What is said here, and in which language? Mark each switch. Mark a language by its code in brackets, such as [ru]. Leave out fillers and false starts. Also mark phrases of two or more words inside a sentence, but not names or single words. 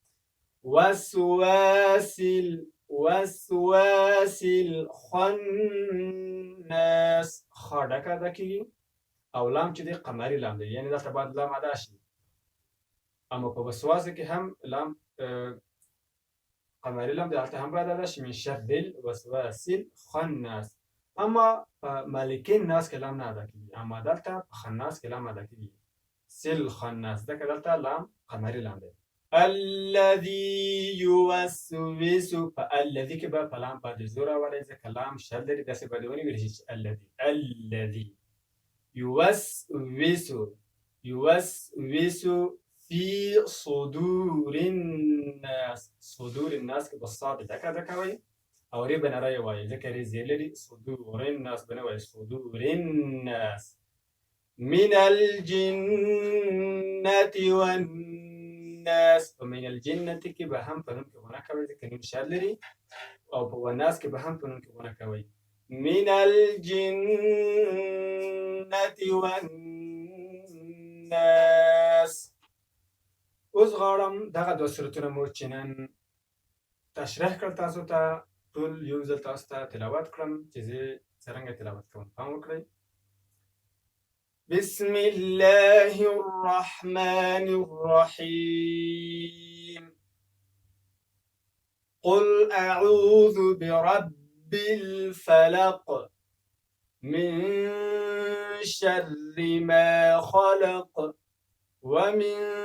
[ar] وسواسل خناس [ps] خا ډکه ادا کېږي او لام چې دی قمري لام دی یعنې دلته باید لام ادا شي. اما په وسواسه کې هم لام قمري لام دی هلته هم باید ادا شي. [ar] من شر الوسواس الخناس. [ps] اما په [ar] ملک الناس [ps] کې لام نه ادا کېږي اما دلته په خناس کې لام ادا کېږي. [ar] سل خناس [ps] ځکه دلته لام قمري لام دی. [ar] الذي يوسوس [ps] په الذي کې به په لام باندې زور راوړی ځکه لام شد لري داسې باید ونه ویل شي چې [ar] الذي يوسوس في صدور الناس. صدور الناس [ps] کې به صاد ډکه ادا کوئ او ری به نری وایي ځکه ری زی لري. [ar] صدور الناس [ps] به نه وایي [ar] صدور الناس. من الجنة والناس [ps] په [ar] من الجنة [ps] کې به هم په نون کې غونه کوئ ځکه نون شد لري او په والناس کې به هم په نون کې غونه کوئ. [ar] من الجنة والناس. [ps] اوس غواړم دغه دوه سورتونه مو چې نن تشریح کړل تاسو ته ټول یو ځل تاسو ته تلاوت کړم چې زه څرنګه تلاوت کوم پام وکړئ. [ar] بسم الله الرحمن الرحيم. قل أعوذ برب الفلق من شر ما خلق ومن